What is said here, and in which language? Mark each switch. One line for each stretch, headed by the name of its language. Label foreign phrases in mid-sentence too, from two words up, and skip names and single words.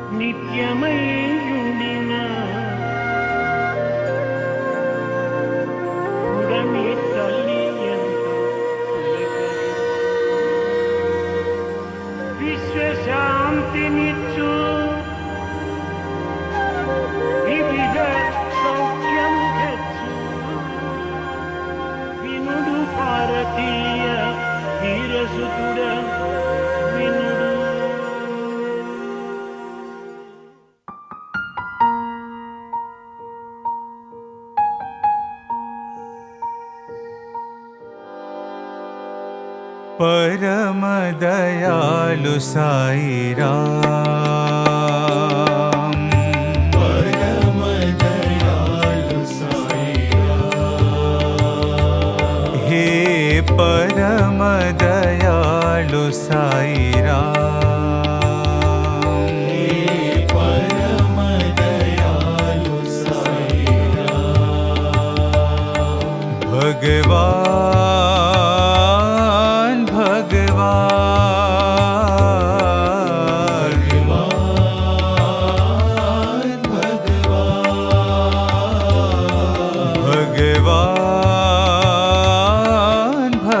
Telugu: నిత్యమయుడిన ఉడమి తల్లి ఎంత విశ్వశాంతినిచ్చు వివిధ సౌఖ్యము హెచ్చు వినుడు భారతీయ వీరసుతుడ వినుడు.
Hindi: परम दयालु साई राम, परम दयालु साई राम, हे परम दयालु साई राम, हे परम दयालु साई राम, भगवान भगवान भगवान